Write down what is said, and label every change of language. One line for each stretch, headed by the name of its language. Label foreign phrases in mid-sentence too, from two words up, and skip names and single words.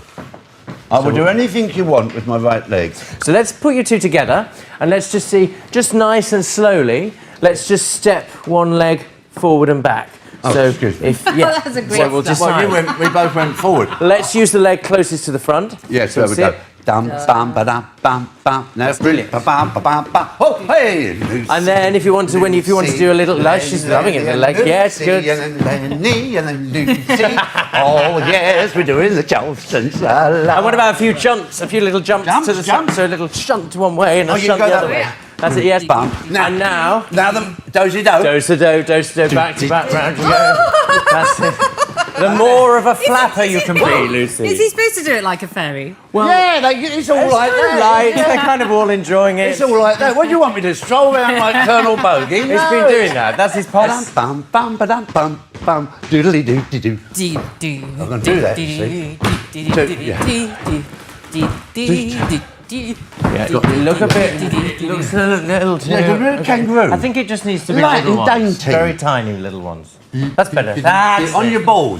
English: I will do anything you want with my right leg. So let's put you two together and let's just see, just nice and slowly, let's just step one leg forward and back. Oh, so excuse me. That's a great so we'll just we both went forward. Let's use the leg closest to the front. Yes, there we go. Dum, bam, ba-dum, bam, bam. That's brilliant. Ba-bam, ba-bam, bam. Oh, hey! And then if you want to do a little, she's loving it, the leg, yes, good. And then knee, and then Lucy. Oh, yes, we're doing the Charleston. And what about a few little jumps to the side, so a little shunt one way and a shunt the other way. That's it, yes. Bum. And now the do-si-do. Do-si-do, back to back, round you go. That's it. The more of a flapper you can be, Lucy. Is he supposed to do it like a fairy? Well, yeah, it's all like that. Right, they're kind of all enjoying it. It's all like that. What do you want me to stroll around like Colonel Bogey? He's been doing that. That's his posse. Bum, bum, ba-dum, bum, bum, doodly-doo-doo-doo. I'm going to do that, see? Yeah, look a bit. Looks a little too. Yeah, kangaroo. I think it just needs to be Light little and ones. dainty. Very tiny little ones. That's better. That's on your balls.